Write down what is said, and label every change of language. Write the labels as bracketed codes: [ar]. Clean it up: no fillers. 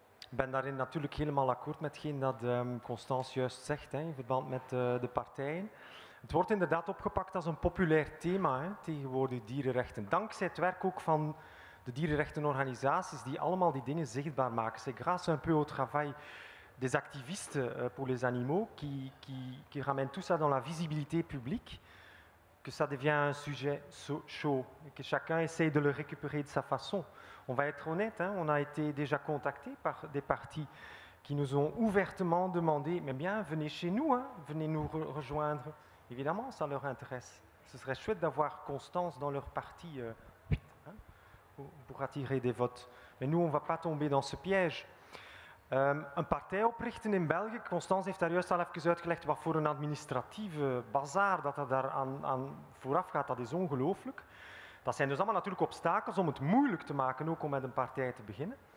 [nl] Ik ben daarin natuurlijk helemaal akkoord met hetgeen dat Constance juist zegt, in verband met de partijen. Het wordt inderdaad opgepakt als een populair thema, tegenwoordig dierenrechten. Dankzij het werk ook van de dierenrechtenorganisaties die allemaal die dingen zichtbaar maken. [fr] C'est grâce un peu au travail des activistes pour les animaux qui ramènent tout ça dans la visibilité publique, que ça devient un sujet chaud, et que chacun essaye de le récupérer de sa façon. On va être honnête, on a été déjà contacté par des partis qui nous ont ouvertement demandé, mais bien, venez chez nous, venez nous rejoindre. Évidemment, ça leur intéresse. Ce serait chouette d'avoir Constance dans leur parti pour attirer des votes. Mais nous, on ne va pas tomber dans ce piège. [nl] Een partij oprichten in België, Constance heeft daar juist al even uitgelegd wat voor een administratieve bazaar dat er daar aan vooraf gaat, dat is ongelooflijk. Dat zijn dus allemaal natuurlijk obstakels om het moeilijk te maken, ook om met een partij te beginnen.